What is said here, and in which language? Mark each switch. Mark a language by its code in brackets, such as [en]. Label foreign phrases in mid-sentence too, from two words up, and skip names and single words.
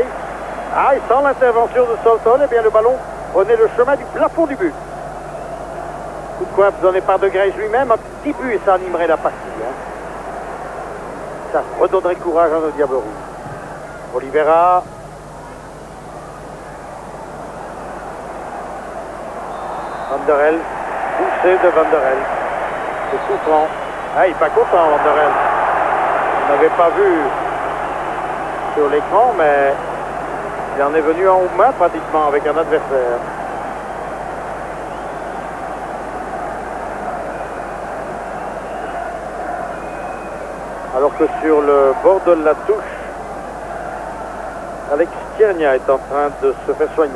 [fr] Ah, et sans l'intervention de Southall, eh bien le ballon prenait le chemin du plafond du but. Coup de coin donné par de Grace lui-même. Un petit but et ça animerait la partie. Hein. Ça redonnerait courage à nos Diables Rouges. Oliveira. Van der El, poussé de Van der El. C'est souffrant. Ah, il n'est pas content, Van der El. On n'avait pas vu sur l'écran, mais il en est venu en main pratiquement avec un adversaire. Alors que sur le bord de la touche, Alex Tiernia est en train de se faire soigner.